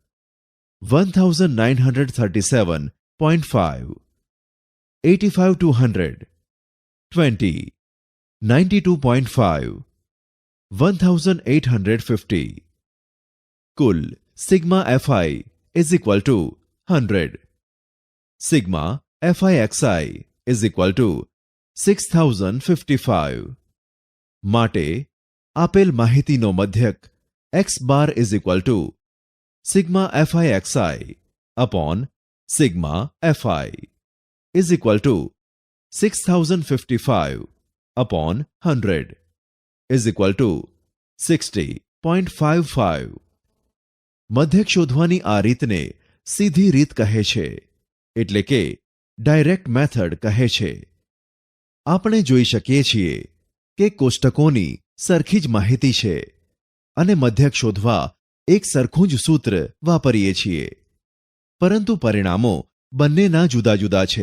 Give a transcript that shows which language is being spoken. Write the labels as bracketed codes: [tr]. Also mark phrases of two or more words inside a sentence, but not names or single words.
[en] 1937.5 85 to 100 20 92.5 1850. [gu] કુલ સિગ્મા [en] fi is equal to 100. Sigma fi xi is equal to 6055. [gu] માટે આપેલ માહિતીનો મધ્યક x બાર [en] is equal to sigma fi xi upon sigma fi is equal to 6055 upon 100 is equal to 60.55. [gu] મધ્યક શોધવાની આ રીતને સીધી રીત કહે છે, એટલે કે [en] direct method [gu] કહે છે. આપણે જોઈ શકીએ છીએ કે કોષ્ટકોની સરખી જ માહિતી છે અને મધ્યક શોધવા એક સરખું જ સૂત્ર વાપરીએ છીએ, પરંતુ પરિણામો બંનેના જુદા જુદા છે.